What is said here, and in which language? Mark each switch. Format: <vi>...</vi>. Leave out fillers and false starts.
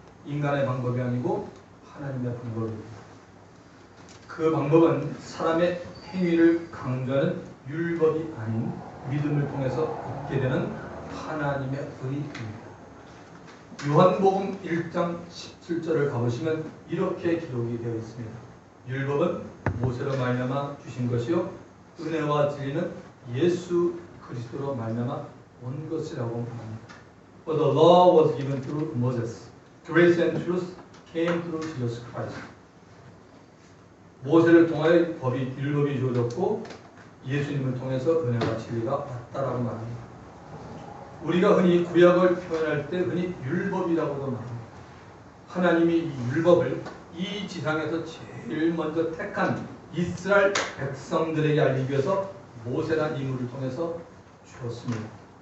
<ko>인간의 방법이 아니고 하나님의 방법입니다. 그 방법은 사람의 행위를 강조하는 율법이 아닌 믿음을 통해서 얻게 되는 하나님의 의입니다. 요한복음 1장 17절을 가보시면 이렇게 기록이 되어 있습니다. 율법은 모세로 말미암아 주신 것이요 은혜와 진리는 예수 그리스도로 말미암아 온 것이라고 말합니다.</ko> <en>For the law was given through Moses. Grace and truth came through Jesus Christ.</en> <ko>모세를 통하여 율법이 주어졌고 예수님을 통해서 은혜와 진리가 왔다라고 말합니다. 우리가 흔히 구약을 표현할 때 흔히 율법이라고도 말합니다. 하나님이 이 율법을 이 지상에서 제일 먼저 택한 이스라엘 백성들에게 알리기 위해서 모세라는 인물을 통해서 주었습니다.</ko>